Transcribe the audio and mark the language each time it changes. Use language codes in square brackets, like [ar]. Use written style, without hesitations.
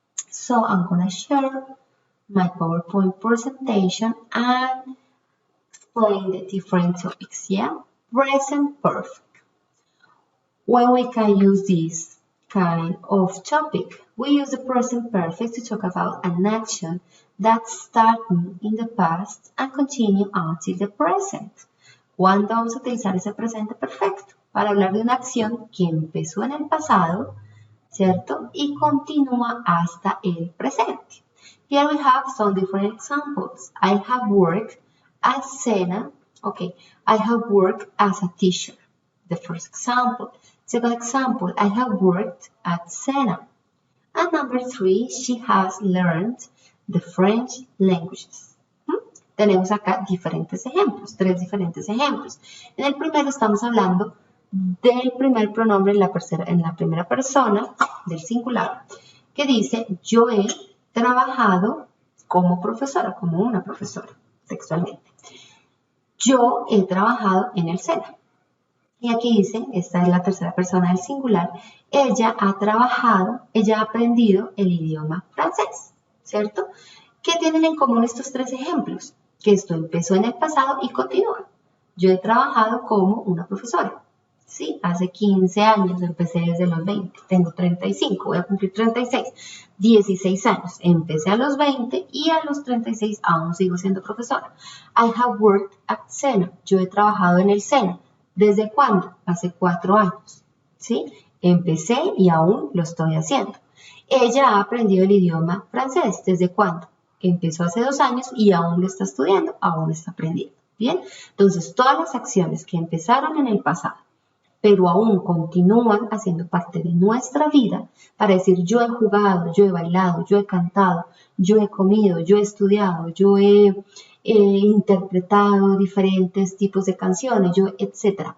[en] So I'm gonna share my PowerPoint presentation and explain the different topics, yeah? Present perfect. When we can use this kind of topic, we use the present perfect to talk about an action that started in the past and continue until the present. [es] ¿Cuándo vamos a utilizar ese presente perfecto? Para hablar de una acción que empezó en el pasado, ¿cierto? Y continúa hasta el presente. [en] Here we have some different examples. I have worked at Sena. Okay, I have worked as a teacher. The first example. Second example, I have worked at Sena. And number 3, she has learned the French languages. [es] Tenemos acá diferentes ejemplos, 3 diferentes ejemplos. En el primero estamos hablando del primer pronombre en la primera persona del singular, que dice, yo he trabajado como profesora, como una profesora, textualmente. Yo he trabajado en el SENA. Y aquí dice, esta es la tercera persona del singular, ella ha aprendido el idioma francés, ¿cierto? ¿Qué tienen en común estos tres ejemplos? Que esto empezó en el pasado y continúa. Yo he trabajado como una profesora, ¿sí? Hace 15 años, empecé desde los 20, tengo 35, voy a cumplir 36, 16 años. Empecé a los 20 y a los 36 aún sigo siendo profesora. [en] I have worked at SENA, [es] yo he trabajado en el SENA. ¿Desde cuándo? Hace 4 años, ¿sí? Empecé y aún lo estoy haciendo. Ella ha aprendido el idioma francés. ¿Desde cuándo? Empezó hace 2 años y aún lo está estudiando, aún está aprendiendo. ¿Bien? Entonces, todas las acciones que empezaron en el pasado, pero aún continúan haciendo parte de nuestra vida, para decir yo he jugado, yo he bailado, yo he cantado, yo he comido, yo he estudiado, yo he interpretado diferentes tipos de canciones, etc.